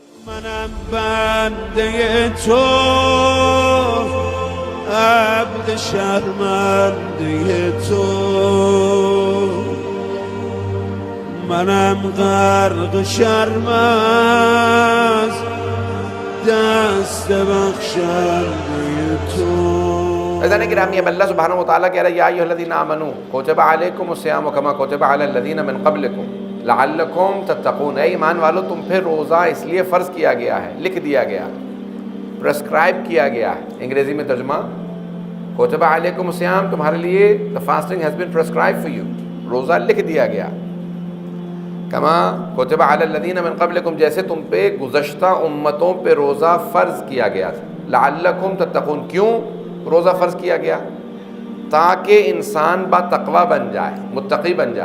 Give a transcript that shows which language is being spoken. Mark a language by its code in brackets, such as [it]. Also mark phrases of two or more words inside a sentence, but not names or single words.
[fa] منم بنده تو عبد شرمنده تو منم غرق شرم از دست بخشنده تو. [ur] عزیزان گرامی، اب اللہ سبحانہ وتعالیٰ کہہ رہا ہے [ar] یا ایھا الذین آمنوا کتب علیکم الصیام کما کتب علی الذین من قبلکم لعلکم تتقون. [ur] اے ایمان والو، تم پہ روزہ اس لیے فرض کیا گیا ہے، لکھ دیا گیا، پرسکرائب کیا گیا ہے. انگریزی میں ترجمہ [ar] کتب علیکم الصیام، [ur] تمہارے لیے [en] the fasting has been prescribed for you، [ur] روزہ لکھ دیا گیا. [ar] کما کتب علی الذین من قبلکم، [ur] جیسے تم پہ گزشتہ امتوں پہ روزہ فرض کیا گیا تھا. [ar] لعلکم تتقون، [ur] کیوں روزہ فرض کیا گیا؟ تاکہ انسان با تقوی بن جائے، متقی بن جائے.